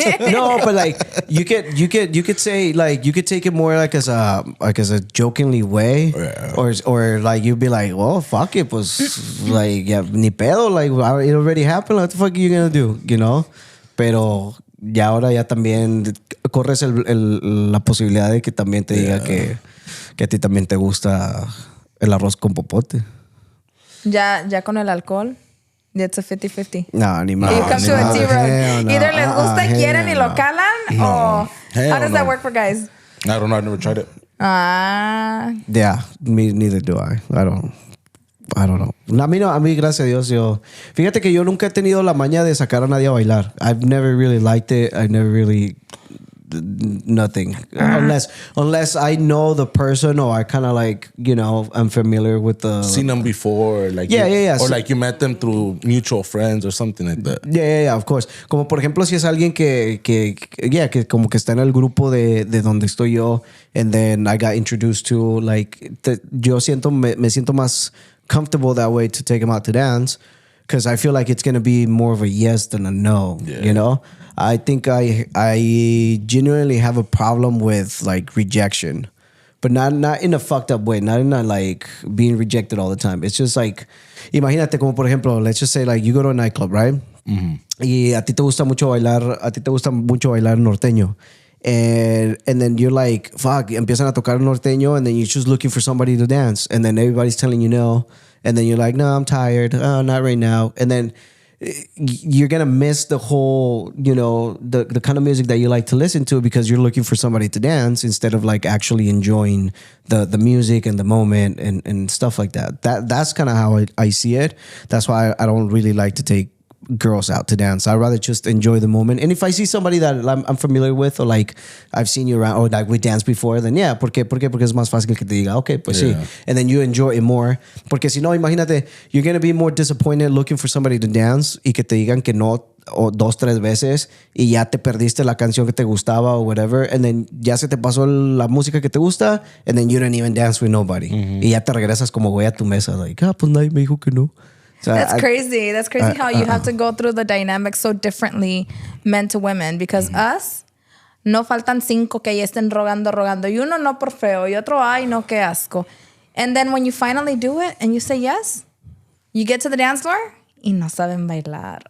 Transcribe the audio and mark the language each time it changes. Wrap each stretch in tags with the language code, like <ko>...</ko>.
<en>No, but like you could say like you could take it more like as a jokingly way, or like you'd be like, well, fuck it, pues like yeah,</en> <es>ni pedo,</es> <en>like it already happened. What the fuck are you gonna do, you know?</en> <es>Pero ya ahora ya también corres la posibilidad de que también te diga que a ti también te gusta el arroz con popote. Ya con el alcohol</es> <en>It's a 50-50.</en> <es>No, ni más.</es> <en>You come to a zero. No. Either</en> <es>les gusta y quieren y lo calan,</es> <en>or how does that work for guys? I don't know. I've never tried it. Yeah, me neither do I. I don't know.</en> <es>A mí, gracias a Dios, fíjate que yo nunca he tenido la maña de sacar a nadie a bailar.</es> <en>I've never really liked it. I never really nothing unless I know the person or I kind of like, I'm familiar with the seen them before, like yeah. Or like you met them through mutual friends or something like that. Yeah, of course.</en> <es>Como por ejemplo si es alguien que como que está en el grupo de donde estoy yo,</es> <en>and then I got introduced to, like,</en> <es>yo me siento más</es> <en>comfortable that way to take him out to dance, because I feel like it's going to be more of a yes than a no, I think I genuinely have a problem with, like, rejection, but not in a fucked up way, not in a, like, being rejected all the time. It's just like,</en> <es>imagínate como por ejemplo,</es> <en>let's just say, like, you go to a nightclub, right? Mm-hmm.</en> <es>Y a ti te gusta mucho bailar norteño.</es> <en>And then you're like, fuck,</en> <es>empiezan a tocar norteño,</es> <en>and then you're just looking for somebody to dance, and then everybody's telling you no, and then you're like, no, I'm tired, not right now, and then you're gonna miss the whole, the kind of music that you like to listen to, because you're looking for somebody to dance instead of, like, actually enjoying the music and the moment and stuff like that. That's kind of how I see it. That's why I don't really like to take girls out to dance. I'd rather just enjoy the moment. And if I see somebody that I'm familiar with, or like I've seen you around, or like we danced before, then yeah,</en> <es>¿por qué? Porque es más fácil que te diga, okay, pues sí.</es> <en>And then you enjoy it more.</en> <es>Porque si no, imagínate,</es> <en>you're going to be more disappointed looking for somebody to dance</en> <es>y que te digan que no, o 2-3 veces, y ya te perdiste la canción que te gustaba</es> <en>or whatever, and then</en> <es>ya se te pasó la música que te gusta,</es> <en>and then you didn't even dance with nobody.</en> <es>Mm-hmm. Y ya te regresas como güey a tu mesa, like, pues nadie me dijo que no.</es> <en>So That's crazy. That's crazy how you have to go through the dynamics so differently, men to women.</en> <es>Because us, no faltan 5 que ya estén rogando. Y uno no por feo. Y otro, ay, no, qué asco.</es> <en>And then when you finally do it and you say yes, you get to the dance floor</en> <es>y no saben bailar.</es>